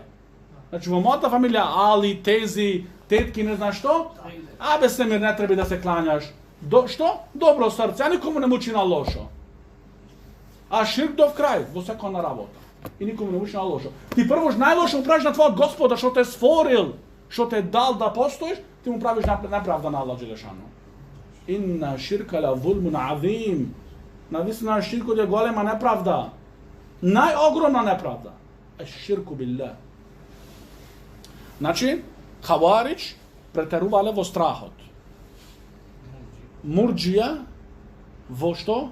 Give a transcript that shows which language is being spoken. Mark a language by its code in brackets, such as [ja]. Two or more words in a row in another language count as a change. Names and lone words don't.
[mk] Значи во мојата фамилија али, тези, тетки, не знам што, абе Семир не треба да се кланяш. Што? Добро срце, а никому не мучи на лошо. А ширк до крај, во секоја работа. И никому не мучи на лошо. Ти прво најлошо му правиш на твојот Господа што те створил, што те дал да постоиш, ти му правиш неправда на Аллах джелешану. [ar] إن الشرك لظلم عظيم. [mk] Навистина ширкот е голема неправда. Најогромна неправда. [ar] الشرك بالله. [mk] Значи, хаваридж претерувале во страхот. Мурџија во што?